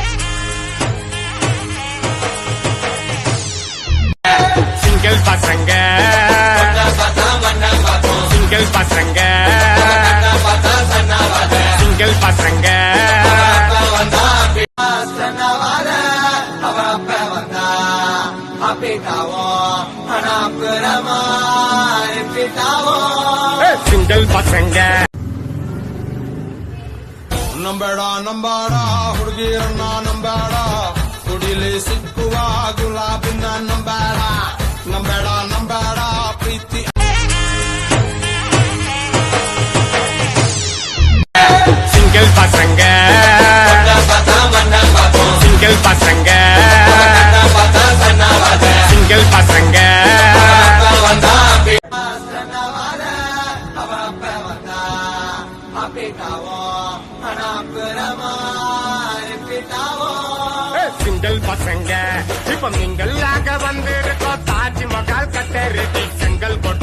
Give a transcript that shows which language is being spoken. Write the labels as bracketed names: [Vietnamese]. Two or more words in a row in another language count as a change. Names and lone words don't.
[Tamil] சிங்கிள் பசங்க சிங்கிள் பசங்க சிங்கிள் பசங்க சிங்கிள் பசங்க [Kannada] ನಂಬೇಡ ನಂಬಾಡ ಹುಡುಗಿಯರನ್ನ ನಂಬೇಡ ಕುಡಿಲಿ ಸಿಕ್ಕುವ ಗುಲಾಬಿನ ನಂಬೇಡ ನಂಬೇಡ ನಂಬೇಡ ಪ್ರೀತಿ [Tamil] சிங்கிள் பசங்க சிங்கிள் பசங்க சிங்கிள் பசங்க சிங்கிள் பசங்க இப்ப நீங்களாக வந்திருக்கோம் தாஜ்மஹால் கட்டறதுக்கு செங்கல் போட்டு